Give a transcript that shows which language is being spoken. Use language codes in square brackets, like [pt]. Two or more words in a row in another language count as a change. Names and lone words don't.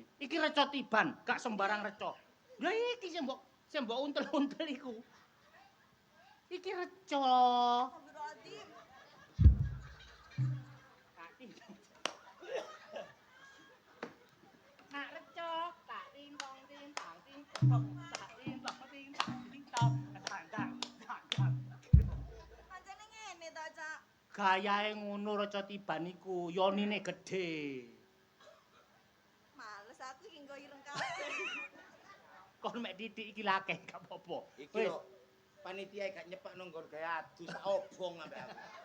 [jv] Iki reco tiban, gak sembarang reco. Lah iki sing mbok untel-untel iku. Iki reco. Astagfirullahaladzim. Nak reco, tak ting-tong ting-tang ting-tong, tak ting-tong ting-tang ting-tong, tang-tang. Pancene ngene ta, Cak. Gayahe ngono reco tiban iku, yonine gedhe. Males aku iki nggo ireng kabeh. Kon mek titik iki lakeh gak apa-apa. Iki Wis. lho panitia gak nyepak nang nggon gawe adu sak obong ambek aku.